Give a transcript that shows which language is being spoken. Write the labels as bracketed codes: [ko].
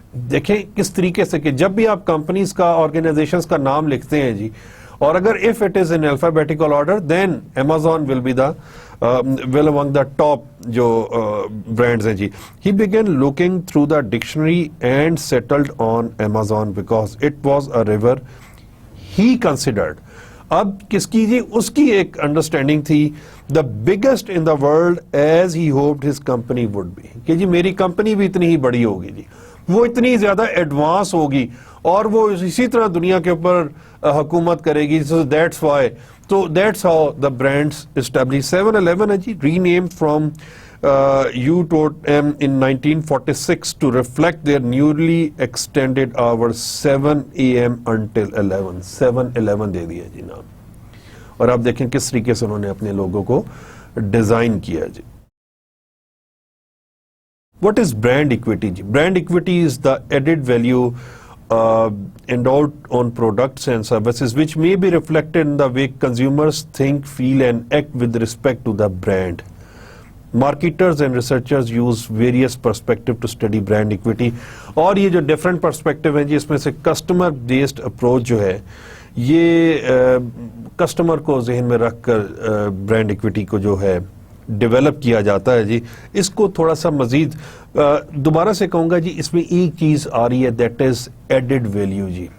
[ur] دیکھیں کس طریقے سے کہ جب بھی آپ کمپنیز کا, آرگنائزیشنز کا نام لکھتے ہیں جی, اور اگر [en] if it is in alphabetical order then Amazon will be the well among the top [ur] جو brands ہیں جی. [en] He began looking through the dictionary and settled on Amazon because it was a river he considered. [ur] اب کس کی جی, اس کی ایک understanding تھی [en] the biggest in the world as he hoped his company would be, [ur] کہ جی میری company بھی اتنی ہی بڑی ہوگی جی, وہ اتنی زیادہ ایڈوانس ہوگی اور وہ اسی طرح دنیا کے اوپر حکومت کرے گی. [en] So that's why, so that's how the brands established. 7-Eleven ہے جی, renamed from U-M in 1946 to reflect their newly extended hours 7 a.m. until 11. [ur] 7-Eleven دے دیا جی نام. اور آپ دیکھیں کس طریقے سے انہوں نے اپنے لوگوں کو ڈیزائن کیا جی. [en] What is brand equity جی? Brand equity is the added value endowed on products and services which may be reflected in the way consumers think, feel and act with respect to the brand. Marketers and researchers use various perspectives to study brand equity. [ur] اور یہ جو different perspective ہیں جی, اس میں سے customer based approach جو ہے یہ customer کو ذہن میں رکھ کر برانڈ ایکویٹی کو جو ہے ڈیولپ کیا جاتا ہے جی. اس کو تھوڑا سا مزید دوبارہ سے کہوں گا جی, اس میں ایک چیز آ رہی ہے [en] that is added value [ur] جی.